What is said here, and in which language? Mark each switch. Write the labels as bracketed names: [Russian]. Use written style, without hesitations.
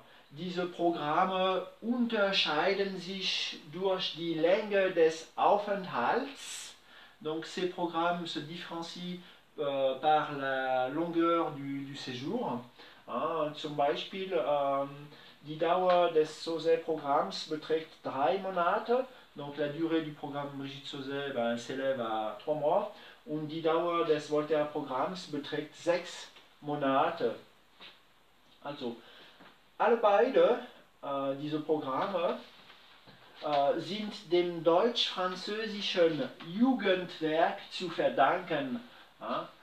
[German] Diese Programme unterscheiden sich durch die Länge des Aufenthalts. [French] Donc ces programmes se différencient par la longueur du séjour. [German] Hein, zum Beispiel, die Dauer des Sauzet-Programms beträgt 3 Monate. [French] Donc la durée du programme Brigitte Sauzet s'élève à 3 mois. [German] Und die Dauer des Voltaire-Programms beträgt 6 Monate. Also, alle beide, diese Programme, sind dem deutsch-französischen Jugendwerk zu verdanken. Hein?